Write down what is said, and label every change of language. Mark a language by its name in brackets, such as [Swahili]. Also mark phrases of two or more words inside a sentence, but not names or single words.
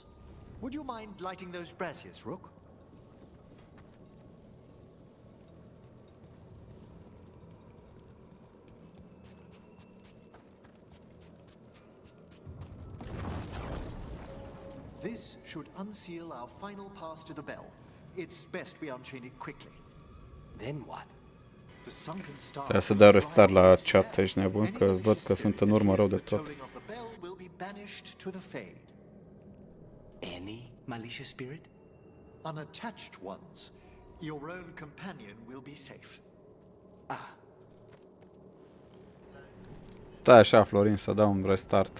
[English] Would you mind lighting those braziers, Rook? This should unseal our final pass to the bell. It's best we unchain it quickly. Then what? The sunken star. [Romanian] Trebuie să dau restart la chat, ești nebun, că văd că sunt în urmă rău de tot. [English] Any malicious spirit? Unattached ones. Your own companion will be safe. [Romanian] Da, așa, Florin, să dau un restart.